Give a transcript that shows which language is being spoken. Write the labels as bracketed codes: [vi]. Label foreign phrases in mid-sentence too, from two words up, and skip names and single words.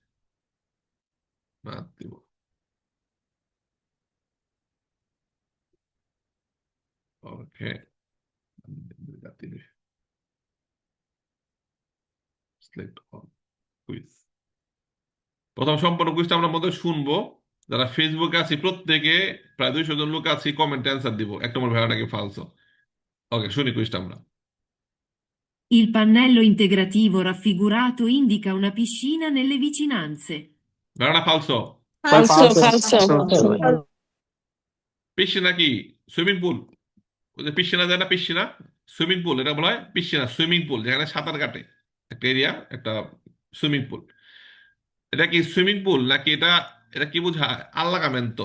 [bn] ওকে, কুইজ। প্রথম সম্পূর্ণ কুইজটা আমরা মধ্যে শুনবো। যারা ফেসবুকে আছি প্রত্যেকে, প্রায় 200 জন লোক আছি, [en] comment answer [bn] দিব এক নম্বর ভেড়াটাকে ফালসো। ওকে, শুনি কুইজটা আমরা। [it] Il pannello integrativo raffigurato indica una piscina nelle vicinanze. [bn] ভেড়াটা ফালসো। ফালসো ফালসো। ফালসো। আচ্ছা ভাই। পিসিনা কি? [en] swimming pool. [bn] ওই যে পিসিনা যায় না, পিসিনা, [en] swimming pool, [bn] এটা বলা হয় পিসিনা, [en] swimming pool, [bn] যেখানে সাঁতার কাটে একটা এরিয়া, একটা [en] swimming pool. [bn] এটা কি [en] swimming pool [bn] নাকি এটা, এটা কি বোঝায়? আল্লাগামেন্তো।